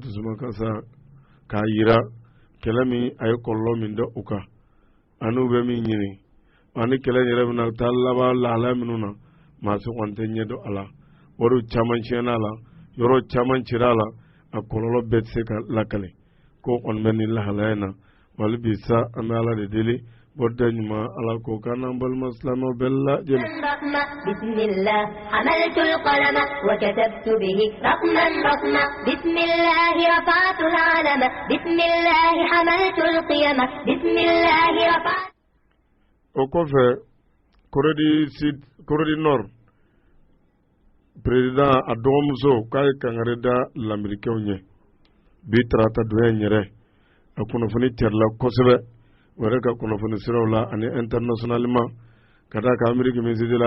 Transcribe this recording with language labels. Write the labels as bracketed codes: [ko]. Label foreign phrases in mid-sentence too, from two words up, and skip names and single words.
[bm] dusumakasa k'a yira kɛlɛ min a ye kɔlɔlɔ min da u kan ani u bɛ min ɲini ani kɛlɛ yɛrɛ bɛna taa laban lahalaya minnu na maa si kɔni tɛ ɲɛdɔn a la wariw caman tiɲɛna a la yɔrɔ caman cira a la a kɔlɔlɔ bɛɛ tɛ se ka lakale ko kɔni bɛ nin lahalaya in na wali bi sa an bɛ Ala de deli bɔda ɲuman Ala k'o k'an n'an balima silamɛw bɛɛ lajɛlen. [ar] بسم الله حملت القلم وكتبت به رقما رقما بسم الله رفعت العلم بسم الله حملت القيامة بسم الله رفعت. [bm] O kɔfɛ Corée du Nord président a dɔgɔmuso k'a ye kangari da lamɛnnikɛlaw ɲɛ bi tarata donya in yɛrɛ a kunnafoni cɛrila kosɛbɛ o yɛrɛ ka kunnafoni siraw la ani internationalement ka d'a kan Amérique [fr] ministre de la